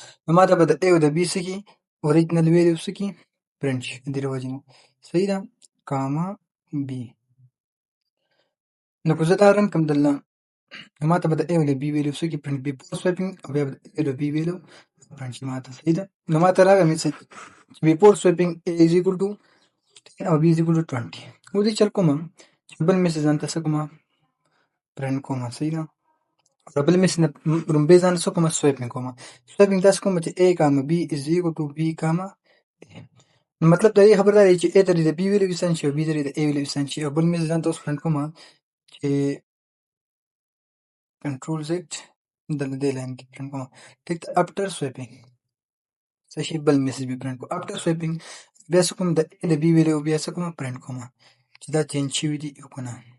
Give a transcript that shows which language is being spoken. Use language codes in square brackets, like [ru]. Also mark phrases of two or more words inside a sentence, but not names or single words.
[ps] نو ما ته به د A او د B څه کې [en] original value [ps] څه کې پرنٹ شي دې وجې نه. صحیح ده. کاما B. نو که زه دا رن کړم دلته نو ما ته به د A او د B ویلیو څه کې پرنٹ [en] before swapping [ps] او بیا به د A او د B ویلیو پرنٹ شي ما ته. صحیح ده. نو ما ته راغی میسج چې [en] before swapping A is equal to 10 او B is equal to 20. [ps] اوس دې چل کوم چې بل میسج ځان ته څه کوم پرنٹ کوم. صحیح ده. او بل میسج لومبۍ ځان څه کوم سوایپینګ کوم. سوایپینګ داسې کوم چې [en] A comma B is equal to B comma A. [ps] نو مطلب دا یې خبر دا دی چې A ته د B ویلیو اساین شي او B ته د A ویلیو اساین شي. او بل میسج ځان ته اوس پرنٹ کوم چې [en] control Z [ps] دلته دې لاین کې پرنٹ کوم. ټیک ده. [en] after swapping [ps] څه شي بل میسج به پرنٹ کوم. [en] after swapping [ps] بیا څه کوم د A د B ویلیو بیا څه کوم پرنٹ کوم چې دا چینج شوي دي او کنه.